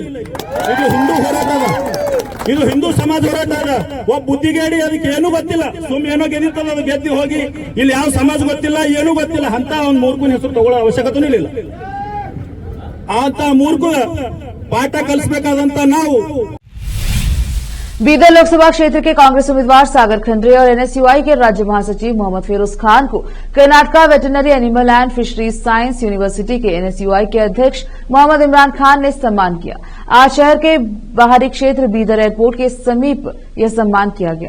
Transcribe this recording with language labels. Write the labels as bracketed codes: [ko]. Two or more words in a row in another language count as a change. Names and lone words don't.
[kn] ಇದು ಹಿಂದೂ ಹೋರಾಟ ಅದ, ಇದು ಹಿಂದೂ ಸಮಾಜ ಹೋರಾಟ ಅದ. ಒಬ್ಬ ಬುದ್ಧಿಗೇಡಿ ಅದಕ್ಕೆ ಏನೂ ಗೊತ್ತಿಲ್ಲ, ಏನೋ ಗೆದ್ದಿರ್ತದ ಅದು ಗೆದ್ದಿ ಹೋಗಿ ಇಲ್ಲಿ ಯಾವ ಸಮಾಜ ಗೊತ್ತಿಲ್ಲ ಏನೂ ಗೊತ್ತಿಲ್ಲ ಅಂತ ಅವ್ನ ಮೂರ್ಖನ ಹೆಸರು ತಗೊಳ್ಳೋ ಅವಶ್ಯಕತೆನೂ ಇಲ್ಲ. ಅಂತ ಮೂರ್ಖ ಪಾಠ ಕಲಿಸಬೇಕಾದಂತ ನಾವು. [hi] बीदर लोकसभा क्षेत्र के कांग्रेस उम्मीदवार सागर खंडरे और एनएसयूआई के राज्य महासचिव मोहम्मद फिरोज खान को कर्नाटका वेटरनरी एनिमल एंड फिशरीज साइंस यूनिवर्सिटी के एनएसयूआई के अध्यक्ष मोहम्मद इमरान खान ने सम्मान किया। आज शहर के बाहरी क्षेत्र बीदर एयरपोर्ट के समीप यह सम्मान किया गया।